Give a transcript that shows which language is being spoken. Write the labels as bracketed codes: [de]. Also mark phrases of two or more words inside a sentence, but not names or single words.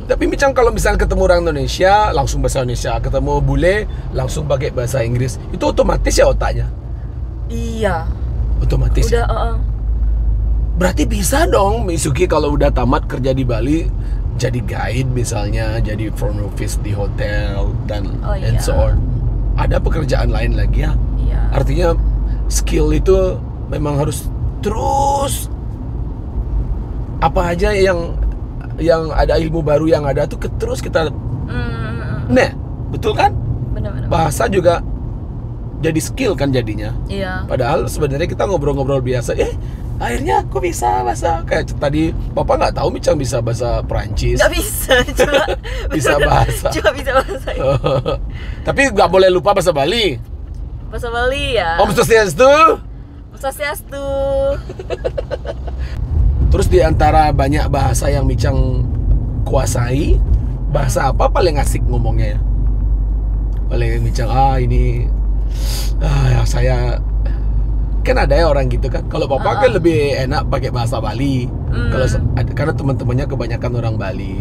[id] Tapi Mijang kalau misalnya ketemu orang Indonesia langsung bahasa Indonesia, ketemu bule langsung pakai bahasa Inggris, itu otomatis ya otaknya? Iya. Otomatis. Udah. Berarti bisa dong Misuki kalau udah tamat kerja di Bali jadi guide misalnya, jadi front office di hotel dan [en] and so on. [id] Ada pekerjaan lain lagi ya? Iya. Artinya skill itu memang harus terus, apa aja yang ada ilmu baru yang ada tuh terus kita. Nah, betul kan? Benar-benar. Bahasa juga jadi skill kan jadinya. Iya. Padahal sebenarnya kita ngobrol-ngobrol biasa, akhirnya aku bisa bahasa kayak tadi Papa nggak tahu Mijang bisa bahasa Perancis. Nggak bisa, cuma bisa bahasa. Cuma bisa bahasa. Tapi nggak boleh lupa bahasa Bali. Bahasa Bali ya. [ban] Om Swastiastu. Swastiastu. [id] Terus di antara banyak bahasa yang Mijang kuasai, bahasa apa paling asik ngomongnya ya? Paling Mijang ini ya saya kan ada ya orang gitu kan. Kalau Papa kan lebih enak pakai bahasa Bali. Kalau karena teman-temannya kebanyakan orang Bali.